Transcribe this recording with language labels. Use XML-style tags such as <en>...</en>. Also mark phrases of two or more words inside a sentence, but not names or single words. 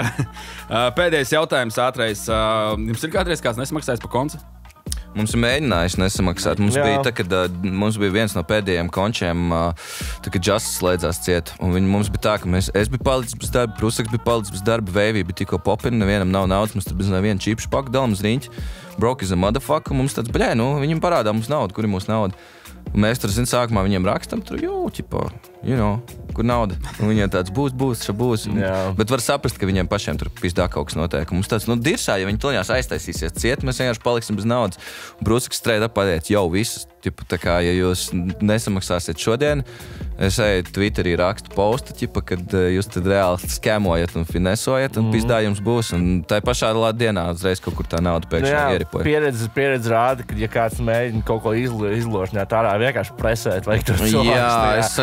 <lv>Pēdējais jautājums ātrais. Jums ir kādreiz kāds nesamaksājis par konci? Mums ir mēģinājis nesamaksāt. Mums bija tā, kad mums bija viens no pēdējiem končiem, tā, kad Justice slēdzās ciet. Un mums bija tā, ka es biju palicis bez darba, Prusaks bija palicis bez darba, Veivī bija tikko popina, nevienam nav naudas, mums tur bez neviena čīpšu paku dalam uz riņķi.</lv> <en>Broke is a motherfucker,</en> <lv>mums tāds, viņam parādā mums naudu, kur ir mūsu nauda. Un mēs tur, sākumā viņiem rakstam, tur, kur nauda. Un viņiem tāds būs, Bet var saprast, ka viņiem pašiem tur pizdā kaut kas notiek. Mums tāds, dirsā, ja viņi tuļņās aiztaisīsies ciet, mēs vienkārši paliksim bez naudas. Un Brusaks</lv> <en>straight up</en> <lv>pateica, viss, Tipu, tā kā, ja jūs nesamaksāsiet šodien, es eju Twitterī rakstu postu, ķipa, kad jūs tad reāli skemojat un finesojat, un pizdā jums būs. Un tā pašā dienā uzreiz kaut kur tā nauda pēkšņi ieripoja. Pieredze rāda, ka ja kāds mēģina kaut ko izložņāt ārā, vienkārši presēt, vajag tur cilvēks.</lv>